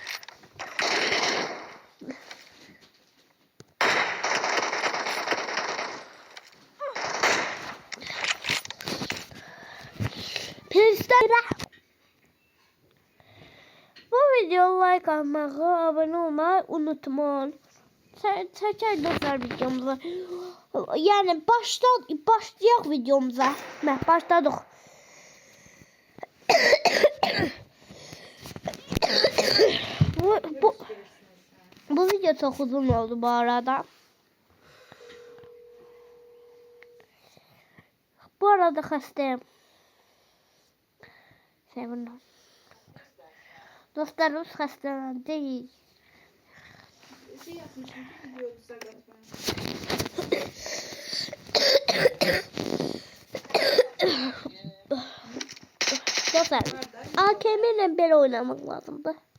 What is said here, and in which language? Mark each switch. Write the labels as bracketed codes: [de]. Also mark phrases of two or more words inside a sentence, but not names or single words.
[tr] Bu videoya like atmayı, abone olmayı unutmayın. [az] Çəkək dostlar videomuza. Yəni başlayaq videomuza. [tr] Başladıq. Bu video çok uzun oldu bu arada. [az] Bu arada xəstəyim. Sevindim. Dostlarımız xəstələn deyil. Dostlar, AKM ile belə oynamaq lazımdı.